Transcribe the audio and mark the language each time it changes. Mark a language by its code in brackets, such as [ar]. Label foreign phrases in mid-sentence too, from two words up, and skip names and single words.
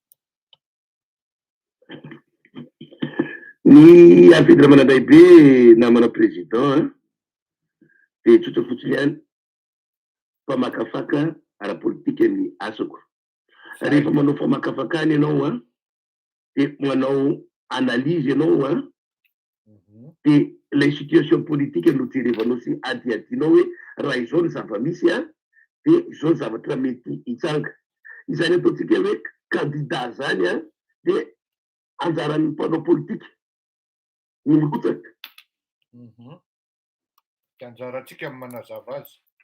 [mg] ny Arfidy Ramanandraibe namana président de tsotra fotsiny ihany famakafaka ara-politika ny asako. Rehefa manao famakafakany ianao de manao analyse ianao [fr] de la situation politique [mg] no jerevanao sy adiadinao hoe raha izao ny zava-misy de izao ny zavatra mety hitsanga. Izany ataontsika hoe candidat zany de anjaran'ny mpanao politika ny mirotsaka. Anjaratsika amin'ny manazava azy